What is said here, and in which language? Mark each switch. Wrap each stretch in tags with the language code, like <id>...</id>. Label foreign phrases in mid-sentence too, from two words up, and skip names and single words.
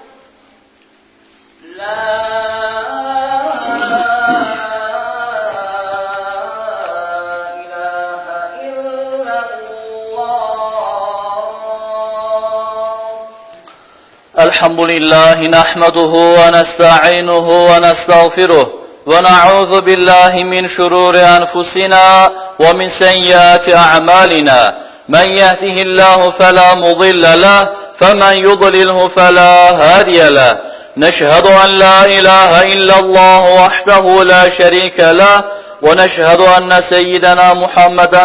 <ar>لا إله إلا الله. الحمد لله نحمده ونستعينه ونستغفره. ونعوذ بالله من شرور أنفسنا ومن سيئات أعمالنا من يهده الله فلا مضل له فمن يضلله فلا هادي له نشهد أن لا إله إلا الله وحده لا شريك له ونشهد أن سيدنا محمدا</ar>